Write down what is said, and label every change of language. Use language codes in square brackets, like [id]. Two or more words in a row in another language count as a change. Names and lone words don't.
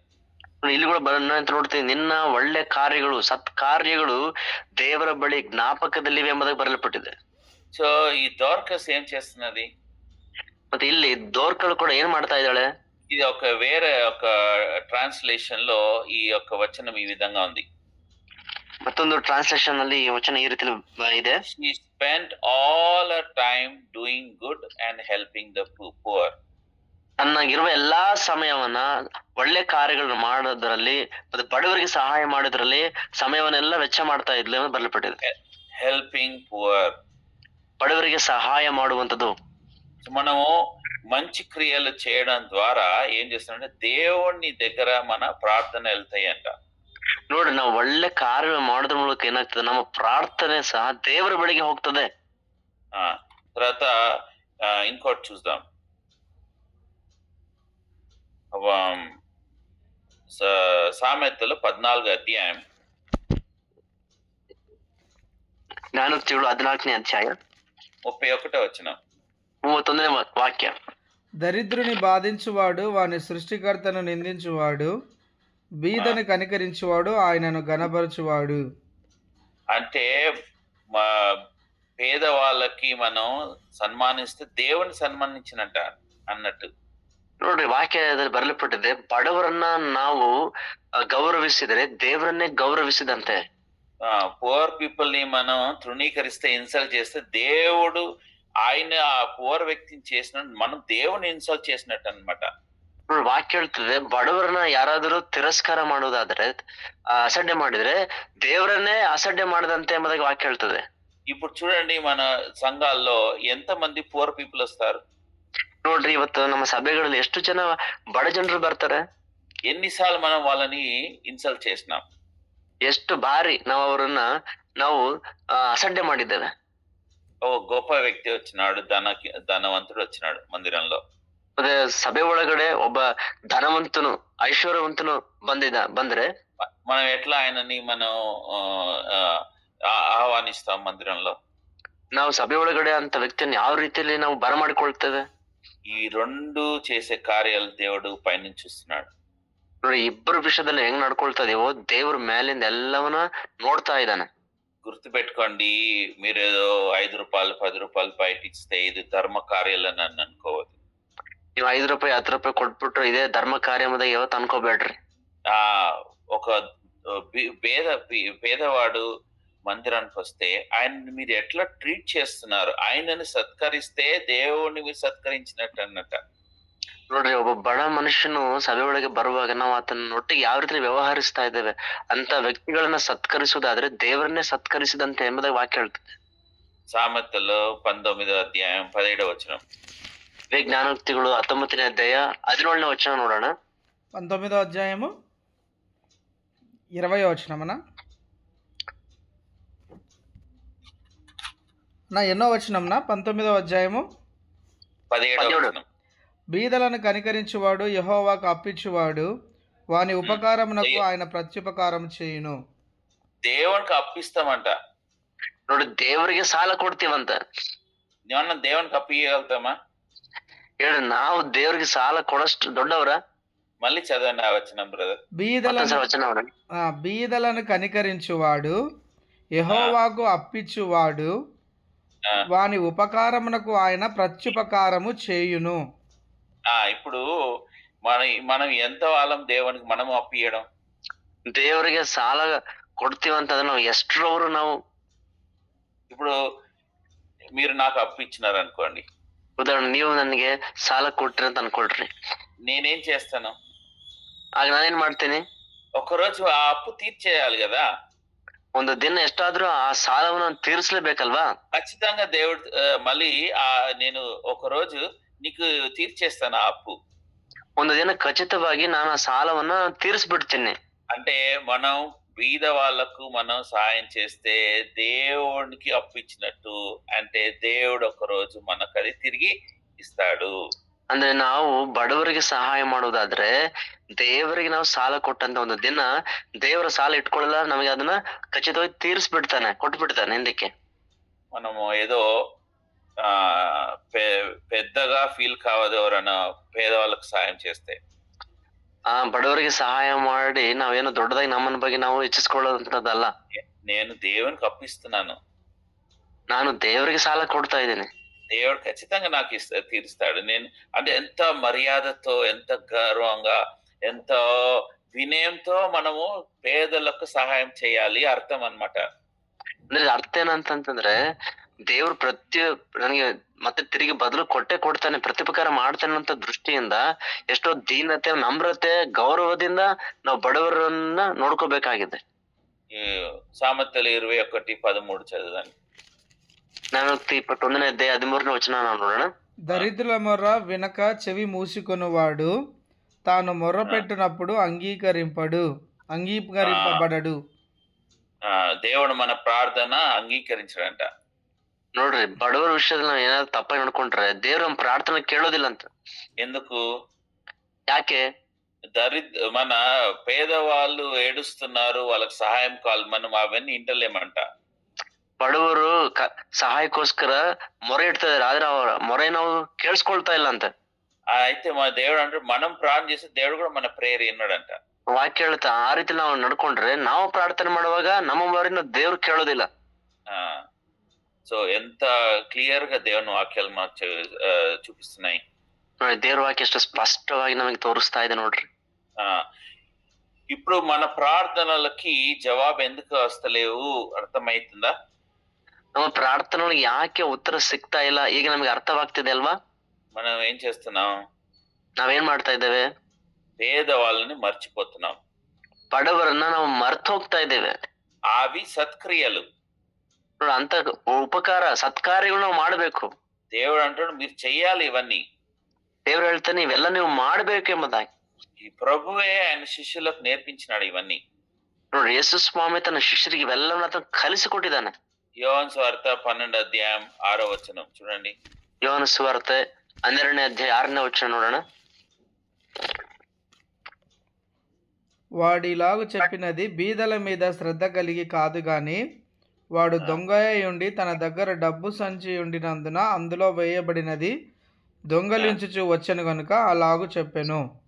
[kn] ಇಲ್ಲಿ ಕೂಡ ನೋಡ್ತೀವಿ, ನಿನ್ನ ಒಳ್ಳೆ ಕಾರ್ಯಗಳು, ಸತ್ಕಾರ್ಯಗಳು ದೇವರ ಬಳಿ ಜ್ಞಾಪಕದಲ್ಲಿವೆ ಎಂಬುದಾಗಿ ಬರೆಯಲ್ಪಟ್ಟಿದೆ. [te] సో ఈ దోర్కస్ ఏం చేస్తున్నది? [kn] ಮತ್ತೆ ಇಲ್ಲಿ ದೋರ್ಕಳು ಕೂಡ ಏನ್ ಮಾಡ್ತಾ ಇದ್ದಾಳೆ? [te] ఇది వేరే ఒక ట్రాన్స్లేషన్ లో ఈ యొక్క వచనం ఈ విధంగా ఉంది. [kn] ಮತ್ತೊಂದು ಟ್ರಾನ್ಸ್ಲೇಷನ್ ಅಲ್ಲಿ ಈ ವಚನ ಈ ರೀತಿ ಇದೆ, [en] She spent all her time doing good and helping the poor. [kn] ತನ್ನಾಗಿರುವ ಎಲ್ಲಾ ಸಮಯವನ್ನ ಒಳ್ಳೆ ಕಾರ್ಯಗಳನ್ನ ಮಾಡೋದ್ರಲ್ಲಿ ಮತ್ತೆ ಬಡವರಿಗೆ ಸಹಾಯ ಮಾಡೋದ್ರಲ್ಲಿ ಸಮಯವನ್ನೆಲ್ಲ ವೆಚ್ಚ ಮಾಡ್ತಾ ಇದ್ಲು ಎಂದು ಬರೆಯಲ್ಪಟ್ಟಿದೆ. [en] Helping poor. [kn] ಬಡವರಿಗೆ ಸಹಾಯ ಮಾಡುವಂತದ್ದು. [te] మనము మంచి క్రియలు చేయడం ద్వారా ఏం చేస్తామంటే దేవుని దగ్గర మన ప్రార్థన వెళ్తాయంట. [kn] ನೋಡಿ, ನಾವು ಒಳ್ಳೆ ಕಾರ್ಯ ಮಾಡೋದ್ರ ಮೂಲಕ ಏನಾಗ್ತದೆ, ನಮ್ಮ ಪ್ರಾರ್ಥನೆ ಸಹ ದೇವರ ಬಳಿಗೆ ಹೋಗ್ತದೆ. [te] తర్వాత ఇంకోటి చూద్దాం. సామెతలు 14 అధ్యాయం [kn] ಜ್ಞಾನೋಕ್ತಿಗಳು 14ನೇ ಅಧ್ಯಾಯ [te] 31 వచనం [kn] 31ನೇ వాక్య. [te] దరిద్రుని బాధించువాడు వాని సృష్టికర్తను నిందించువాడు, బీదను కనికరించువాడు ఆయనను గణపరచువాడు. అంటే మా పేదవాళ్ళకి మనం సన్మానిస్తే దేవుని సన్మానించినట్ట అన్నట్టు. [kn] ನೋಡ್ರಿ, ವಾಕ್ಯದಲ್ಲಿ ಬರಲ್ಪಟ್ಟಿದೆ, ಬಡವರನ್ನ ನಾವು ಗೌರವಿಸಿದರೆ ದೇವರನ್ನೇ ಗೌರವಿಸಿದಂತೆ. [en] poor people [te] ని మనం తృణీకరిస్తే, ఇన్సల్ట్ చేస్తే దేవుడు ఆయన ఆ పువర్ వ్యక్తిని చేసినట్టు మనం దేవుని ఇన్సల్ట్ చేసినట్టు అన్నమాట. [kn] ನೋಡಿ, ವಾಕ್ಯ ಹೇಳ್ತದೆ, ಬಡವರನ್ನ ಯಾರಾದರೂ ತಿರಸ್ಕಾರ ಮಾಡೋದಾದ್ರೆ, ಅಸಡ್ಡೆ ಮಾಡಿದ್ರೆ ದೇವರನ್ನೇ ಅಸಡ್ಡೆ ಮಾಡದಂತೆ ಎಂಬುದಾಗಿ ವಾಕ್ಯ ಹೇಳ್ತದೆ. [te] ఇప్పుడు చూడండి, మన సంఘాల్లో ఎంత మంది [en] poor people [te] వస్తారు. [kn] ನೋಡ್ರಿ, ಇವತ್ತು ನಮ್ಮ ಸಭೆಗಳಲ್ಲಿ ಎಷ್ಟು ಜನ ಬಡ ಜನರು ಬರ್ತಾರೆ. [te] ఎన్నిసార్లు మనం వాళ్ళని ఇన్సల్ట్ చేసినాం, [kn] ಎಷ್ಟು ಬಾರಿ ನಾವು ಅವರನ್ನ ನಾವು ಅಸಡ್ಡೆ ಮಾಡಿದ್ದೇವೆ. [te] ఓ గొప్ప వ్యక్తి వచ్చినాడు, ధనవంతుడు వచ్చినాడు మందిరంలో, [kn] ಮತ್ತೆ ಸಭೆ ಒಳಗಡೆ ಒಬ್ಬ ಧನವಂತನು ಐಶ್ವರ್ಯವಂತನು ಬಂದ್ರೆ [te] మనం ఎట్లా ఆయనని మనం ఆహ్వానిస్తాం మందిరంలో. [kn] ನಾವು ಸಭೆ ಒಳಗಡೆ ಅಂತ ವ್ಯಕ್ತಿಯನ್ನು ಯಾವ ರೀತಿಯಲ್ಲಿ ನಾವು ಬರಮಾಡಿಕೊಳ್ತೇವೆ. [te] ఈ రెండు చేసే కార్యాలు దేవుడు పైనుంచి చూస్తున్నాడు. [kn] ನೋಡಿ, ಇಬ್ಬರು ವಿಷಯದಲ್ಲಿ ಹೆಂಗ್ ನಡ್ಕೊಳ್ತದೇವೋ ದೇವ್ರ ಮೇಲಿಂದ ಎಲ್ಲವನ್ನ ನೋಡ್ತಾ ಇದ್ದಾನೆ. [te] గుర్తు పెట్టుకోండి, మీరు ఏదో 5 రూపాయలు 10 రూపాయలు బయట ఇస్తే ఇది ధర్మ కార్యాలు అని అనుకోవద్దు. [kn] ನೀವು 5 ರೂಪಾಯಿ 10 ರೂಪಾಯಿ ಕೊಟ್ಬಿಟ್ರು ಇದೇ ಧರ್ಮ ಕಾರ್ಯಮದ ಯಾವತ್ತು ಅನ್ಕೋಬೇಡ್ರಿ. [te] ఒక పేదవాడు మందిరానికి వస్తే ఆయన్ని మీరు ఎట్లా ట్రీట్ చేస్తున్నారు, ఆయనని సత్కరిస్తే దేవుణ్ణి మీరు సత్కరించినట్టు అన్నట్ట. [kn] ನೋಡ್ರಿ, ಒಬ್ಬ ಬಡ ಮನುಷ್ಯನು ಸಭೆ ಒಳಗೆ ಬರುವಾಗ ನಾವು ಆತನ ಒಟ್ಟಿಗೆ ಯಾವ ರೀತಿ ವ್ಯವಹರಿಸ್ತಾ ಇದ್ದೇವೆ ಅಂತ ವ್ಯಕ್ತಿಗಳನ್ನ ಸತ್ಕರಿಸುವುದಾದ್ರೆ ದೇವರನ್ನೇ ಸತ್ಕರಿಸಿದಂತೆ ಎಂಬುದಾಗಿ ವಾಕ್ಯ ಹೇಳ್ತದೆ. [te] సామెతలు 19వ అధ్యాయం 17వ వచనం. [kn] ಇದೇ ಜ್ಞಾನೋಕ್ತಿಗಳು 19ನೇ ಅಧ್ಯಾಯ 17ನೇ ವಚನ ನೋಡೋಣ. [te] 19వ అధ్యాయము 20వ వచనమనా నా ఎన్నో వచనంనా? 19వ అధ్యాయము 17వ వచనం. బీదలను కనికరించువాడు యెహోవాకు అప్పించువాడు, వాని ఉపకారమునకు ఆయన ప్రత్యుపకారం చేయును. దేవునికి అప్పిస్తామంట. [kn] ನೋಡಿ, ದೇವರಿಗೆ ಸಾಲ ಕೊಡ್ತೀವಂತ. [te] ఏమన్నా దేవునికి అప్పియగలుగుతామా? [kn] ಹೇಳಿ, ನಾವು ದೇವರಿಗೆ ಸಾಲ ಕೊಡಷ್ಟು ದೊಡ್ಡವರ? [te] మళ్ళీ చదవండి ఆ వచనం బ్రదర్. బీదలను కనికరించువాడు యెహోవాకు అప్పించువాడు, వాని ఉపకారమునకు ఆయన ప్రత్యుపకారము చేయును. ఇప్పుడు మనం ఎంత వాళ్ళం దేవునికి మనము అప్పియడం? [kn] ದೇವರಿಗೆ ಸಾಲ ಕೊಡ್ತೀವಂತಂದ್ರೆ ನಾವು ಎಷ್ಟರವರು ನಾವು. [te] ఇప్పుడు మీరు నాకు అప్పు ఇచ్చినారు అనుకోండి, [kn] ಉದಾಹರಣೆ ನೀವು ನನಗೆ ಸಾಲ ಕೊಟ್ರಿ ಅಂತ ಅನ್ಕೊಳ್ರಿ. [te] నేనేం చేస్తాను? [kn] ಆಗ ನಾನೇನ್ ಮಾಡ್ತೀನಿ, [te] ఒకరోజు ఆ అప్పు తీర్చేయాలి కదా. [kn] ಒಂದು ದಿನ ಎಷ್ಟಾದ್ರೂ ಆ ಸಾಲವನ್ನು ತೀರಿಸಲೇಬೇಕಲ್ವಾ? [te] ఖచ్చితంగా దేవుడు మళ్ళీ నేను ఒకరోజు నీకు తీర్చేస్తాను ఆ అప్పు. [kn] ಒಂದು ದಿನ ಖಚಿತವಾಗಿ ನಾನು ಆ ಸಾಲವನ್ನ ತೀರಿಸ್ಬಿಡ್ತೀನಿ. [te] అంటే మనం బీద వాళ్ళకు మనం సాయం చేస్తే దేవునికి అప్పు ఇచ్చినట్టు, అంటే దేవుడు ఒక రోజు మనకు అది తిరిగి ఇస్తాడు. [kn] ಅಂದ್ರೆ ನಾವು ಬಡವರಿಗೆ ಸಹಾಯ ಮಾಡೋದಾದ್ರೆ ದೇವರಿಗೆ ನಾವು ಸಾಲ ಕೊಟ್ಟಂತ ಒಂದು ದಿನ ದೇವರ ಸಾಲ ಇಟ್ಕೊಳ್ಳಲ್ಲ, ನಮಗೆ ಅದನ್ನ ಖಚಿತವಾಗಿ ತೀರಿಸ್ಬಿಡ್ತಾನೆ, ಕೊಟ್ಬಿಡ್ತಾನೆ ಹಿಂದಕ್ಕೆ. [te] మనము ఏదో పెద్దగా ఫీల్ కావదు ఎవరైనా పేదవాళ్ళకు సాయం చేస్తే. [kn] ಬಡವರಿಗೆ ಸಹಾಯ ಮಾಡಿ ನಾವೇನೋ ದೊಡ್ಡದಾಗಿ ನಮ್ಮನ್ನ ಬಗ್ಗೆ ನಾವು ಹೆಚ್ಚಿಸ್ಕೊಳ್ಳೋದಂತದಲ್ಲ. [te] నేను దేవునికి అప్పిస్తున్నాను, [kn] ನಾನು ದೇವರಿಗೆ ಸಾಲ ಕೊಡ್ತಾ ಇದ್ದೀನಿ, [te] దేవుడు ఖచ్చితంగా నాకు తీరుస్తాడు. నేను అంటే ఎంత మర్యాదతో, ఎంత గౌరవంగా, ఎంతో వినయంతో మనము పేదలకు సహాయం చేయాలి అర్థం అన్నమాట. [kn] ಅಂದ್ರೆ ಅರ್ಥ ಏನಂತಂತಂದ್ರೆ ದೇವ್ರು ನನಗೆ ಮತ್ತೆ ತಿರುಗಿ ಬದಲು ಕೊಟ್ಟೆ ಕೊಡ್ತಾನೆ, ಪ್ರತ್ಯುಪಕಾರ ಮಾಡ್ತಾನೆ ಅಂತ ದೃಷ್ಟಿಯಿಂದ ಎಷ್ಟೋ ದೀನತೆ, ನಮ್ರತೆ, ಗೌರವದಿಂದ ನಾವು ಬಡವರನ್ನ ನೋಡ್ಕೋಬೇಕಾಗಿದೆ. [te] ఈ సామెతలు 21:13 చదవండి. [kn] ಜ್ಞಾನೋಕ್ತಿ 21ನೇ ಅಧ್ಯಾಯ 13ನೇ ವಚನ ನಾವು ನೋಡೋಣ. [te] దరిద్రుల మొర్ర వినక చెవి మూసుకొనువాడు తాను మొర్ర పెట్టినప్పుడు అంగీకరింపబడడు. దేవుడు మన ప్రార్థన అంగీకరించడంట. [kn] ನೋಡ್ರಿ, ಬಡವರ ವಿಷಯದಲ್ಲಿ ನಾವು ಏನಾದ್ರು ತಪ್ಪಾಗಿ ನಡ್ಕೊಂಡ್ರೆ ದೇವ್ರ ನಮ್ಮ ಪ್ರಾರ್ಥನೆ ಕೇಳೋದಿಲ್ಲ ಅಂತ. [te] ఎందుకు? [kn] ಯಾಕೆ? [te] మన పేదవాళ్ళు ఏడుస్తున్నారు, వాళ్ళకి సహాయం కావాలి, మనం అవన్నీ ఇంటలేమంట. [kn] ಬಡವರು ಸಹಾಯಕ್ಕೋಸ್ಕರ ಮೊರೆ ಇಡ್ತಾ ಇದಾರೆ, ಆದ್ರೆ ಅವ್ರ ಮೊರೆ ನಾವು ಕೇಳಿಸ್ಕೊಳ್ತಾ ಇಲ್ಲ ಅಂತ. [te] అయితే మన దేవుడు అంటే మనం ప్రార్థన చేస్తే దేవుడు కూడా మన ప్రేయర్ విన్నాడంట. [kn] ವಾಕ್ಯ ಹೇಳ್ತಾ ಆ ರೀತಿ ನಾವು ನಡ್ಕೊಂಡ್ರೆ ನಾವು ಪ್ರಾರ್ಥನೆ ಮಾಡುವಾಗ ನಮ್ಮ ಮೊರೆನ ದೇವ್ರು ಕೇಳೋದಿಲ್ಲ. [te] సో ఎంత క్లియర్ గా దేవుని వాక్యాలు మాకు చూపిస్తున్నాయి. [kn] ದೇವ್ರ ವಾಕ್ಯ ಎಷ್ಟು ಸ್ಪಷ್ಟವಾಗಿ ನಮಗೆ ತೋರಿಸ್ತಾ ಇದೆ ನೋಡ್ರಿ. [te] ఇప్పుడు మన ప్రార్థనలకి జవాబు ఎందుకు వస్తలేవు అర్థమైతుందా? [kn] ನಮ್ಮ ಪ್ರಾರ್ಥನೆಗಳಿಗೆ ಯಾಕೆ ಉತ್ತರ ಸಿಗ್ತಾ ಇಲ್ಲ ಈಗ ನಮಗೆ ಅರ್ಥವಾಗ್ತಿದೆ ಅಲ್ವಾ? [te] మనం ఏం చేస్తున్నాం? [kn] ನಾವೇನ್ ಮಾಡ್ತಾ ಇದ್ದೇವೆ? [te] పేదవాళ్ళని మర్చిపోతున్నాం, [kn] ಬಡವರನ್ನ ನಾವು ಮರ್ತು ಹೋಗ್ತಾ ಇದ್ದೇವೆ. [te] అవి సత్క్రియలు. [kn] ಅಂತ ಉಪಕಾರ ಸತ್ಕಾರ್ಯಗಳು ನಾವು ಮಾಡ್ಬೇಕು. [te] దేవుడు అంటాడు మీరు చెయ్యాలి ఇవన్నీ. [kn] ದೇವ್ರು ಹೇಳ್ತಾನೆ ಇವೆಲ್ಲ ನೀವು ಮಾಡ್ಬೇಕು ಎಂಬುದಾಗಿ. [te] ఈ ప్రభువే ఆయన శిష్యులకు నేర్పించినాడు ఇవన్నీ. [kn] ನೋಡ್ರಿ, ಯೇಸು ಸ್ವಾಮಿ ತನ್ನ ಶಿಷ್ಯರಿಗೆ ಇವೆಲ್ಲವನ್ನ ಕಲಿಸಿಕೊಟ್ಟಿದ್ದಾನೆ. [te] యోహాను సువార్త 12:6 చూడండి. [kn] ಯೋಹಾನ ಸುವಾರ್ತೆ 12ನೇ ಅಧ್ಯಾಯ 6ನೇ ವಚನ ನೋಡೋಣ. [te] వాడిలాగు చెప్పినది బీదల మీద శ్రద్ధ కలిగి కాదు గాని వాడు దొంగయ్య ఉండి తన దగ్గర డబ్బు సంచి ఉండినందున అందులో వేయబడినది దొంగలించుచు వచ్చెను గనుక అలాగు చెప్పెను.